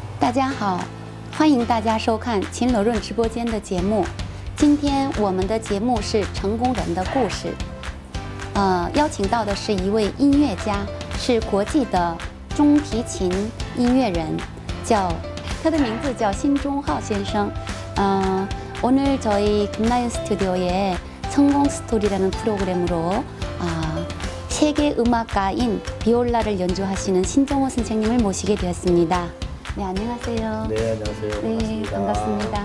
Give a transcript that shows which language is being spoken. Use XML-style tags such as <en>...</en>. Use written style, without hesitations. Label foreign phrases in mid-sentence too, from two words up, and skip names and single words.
<zh>大家好，欢迎大家收看秦乐润直播间的节目。今天我们的节目是成功人的故事。邀请到的是一位音乐家，是国际的中提琴音乐人，他的名字叫신종헌先生。</zh> <ko>오늘 저희 금나연 스튜디오에 성공 스토리라는 프로그램으로 세계 음악가인 비올라를 연주하시는 신종헌 선생님을 모시게 되었습니다. 네, 안녕하세요. 네, 안녕하세요. 네, 반갑습니다.</ko>